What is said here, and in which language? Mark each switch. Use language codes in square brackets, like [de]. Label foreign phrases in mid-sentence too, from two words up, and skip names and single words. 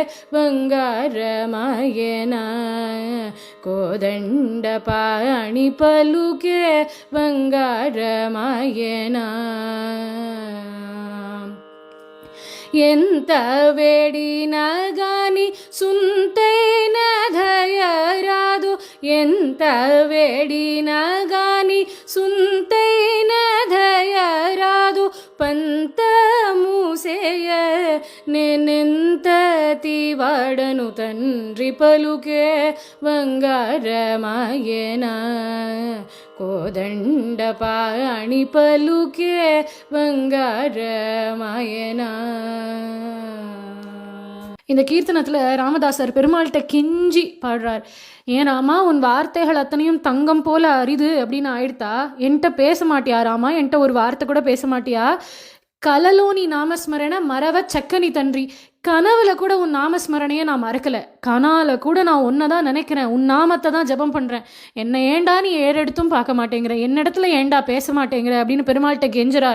[te] బంగారమాయన కోదండ పాణి పలుకే బంగారమాయన ఎంత వేడినా గాని సుంతైన దయరాదు ఎంత వేడినా గాని సుంతైన దయరాదు పంత మూసేయ నేనెంతటి వాడను తండ్రి పలుకే బంగారమాయన కోదండ పాణి పలుకే బంగారమాయన. [ta] இந்த கீர்த்தனத்தில் ராமதாசர் பெருமாள்கிட்ட கெஞ்சி பாடுறார், ஏன் ராமா, உன் வார்த்தைகள் அத்தனையும் தங்கம் போல அரிது அப்படின்னு ஆயிடுத்தா? என்கிட்ட பேச மாட்டியா ராமா? என்கிட்ட ஒரு வார்த்தை கூட பேச மாட்டியா? [te] కలలోని నామస్మరణ మరవ చక్కని తండ్రి, [ta] கனவுல கூட உன் நாமஸ்மரணையை நான் மறக்கலை, கனால கூட நான் ஒன்றை தான் நினைக்கிறேன், உன் நாமத்தை தான் ஜபம் பண்ணுறேன், என்னை ஏண்டா நீ ஏறெடுத்தும் பார்க்க மாட்டேங்கிற, என்னிடத்துல ஏண்டா பேச மாட்டேங்கிற அப்படின்னு பெருமாள்கிட்ட கெஞ்சுறார்.